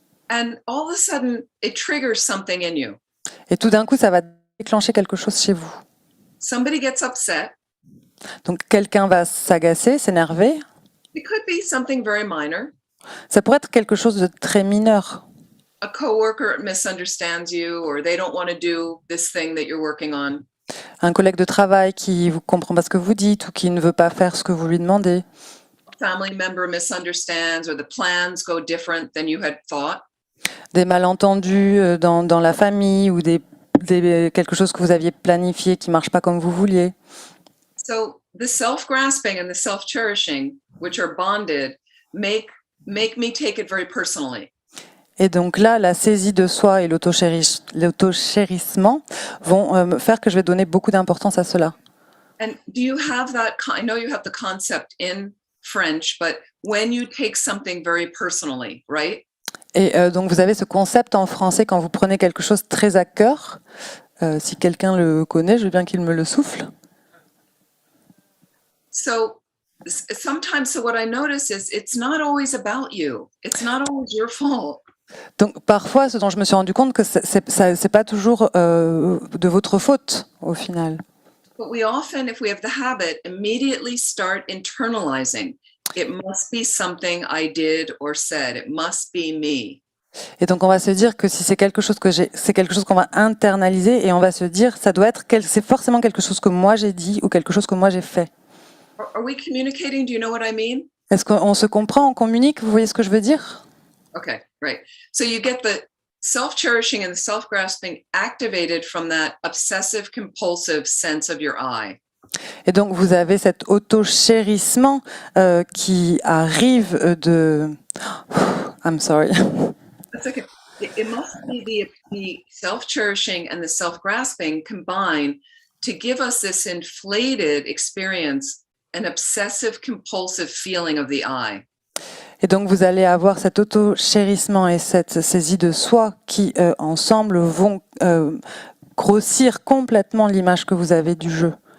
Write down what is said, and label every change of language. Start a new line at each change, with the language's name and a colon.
English: And all of a sudden, it triggers something in you.
French: Et tout d'un coup, ça va déclencher quelque chose chez vous.
English: Somebody gets upset.
French: Donc, quelqu'un va s'agacer, s'énerver.
English: It could be something very minor.
French: Ça pourrait être quelque chose de très mineur.
English: A coworker misunderstands you or they don't want to do this thing that you're working on.
French: Un collègue de travail qui ne comprend pas ce que vous dites ou qui ne veut pas faire ce que vous lui demandez.
English: A family member misunderstands or the plans go different than you had thought.
French: Des malentendus dans la famille ou quelque chose que vous aviez planifié qui ne marche pas comme vous vouliez.
English: So the self-grasping and the self-cherishing, which are bonded, make me take it very personally.
French: Et donc là, la saisie de soi et l'autochérissement vont faire que je vais donner beaucoup d'importance à cela.
English: And do you have that? I know you have the concept in French, but when you take something very personally, right?
French: Et donc vous avez ce concept en français quand vous prenez quelque chose très à cœur. Si quelqu'un le connaît, je veux bien qu'il me le souffle.
English: So sometimes, what I notice is it's not always about you. It's not always your fault.
French: Donc parfois, ce dont je me suis rendu compte que c'est pas toujours de votre faute au final.
English: But we often, if we have the habit, immediately start internalizing. It must be something I did or said. It must be me.
French: Et donc on va se dire que si c'est quelque chose c'est quelque chose qu'on va internaliser et on va se dire c'est forcément quelque chose que moi j'ai dit ou quelque chose que moi j'ai fait.
English: Are we communicating? Do you know what I mean?
French: Est-ce qu'on se comprend, on communique? Vous voyez ce que je veux dire?
English: Okay, right. So you get the self-cherishing and the self-grasping activated from that obsessive compulsive sense of your I.
French: Et donc vous avez cet auto-chérissement qui arrive de...
English: I'm sorry. That's okay. It must be the self-cherishing and the self-grasping combined to give us this inflated experience, an obsessive compulsive feeling of the I.
French: Et donc vous allez avoir cet auto-chérissement et cette saisie de soi qui ensemble vont grossir complètement l'image que vous avez du jeu